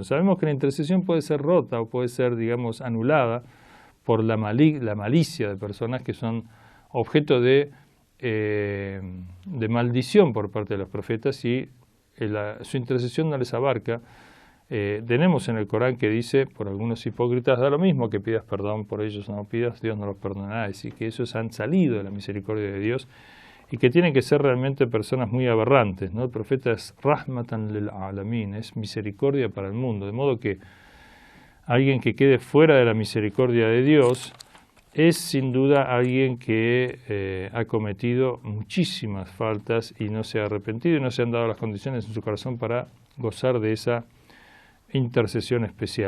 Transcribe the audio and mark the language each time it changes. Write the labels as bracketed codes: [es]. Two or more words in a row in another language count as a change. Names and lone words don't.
[es] Sabemos que la intercesión puede ser rota o puede ser, digamos, anulada por la malicia de personas que son objeto de maldición por parte de los profetas y su intercesión no les abarca. Tenemos en el Corán que dice, por algunos hipócritas, da lo mismo que pidas perdón por ellos o no pidas, Dios no los perdonará, es decir, que esos han salido de la misericordia de Dios y que tienen que ser realmente personas muy aberrantes, ¿no? El profeta es [ar] رحمة للعالمين, [es] es misericordia para el mundo, de modo que alguien que quede fuera de la misericordia de Dios es sin duda alguien que ha cometido muchísimas faltas y no se ha arrepentido y no se han dado las condiciones en su corazón para gozar de esa intercesión especial.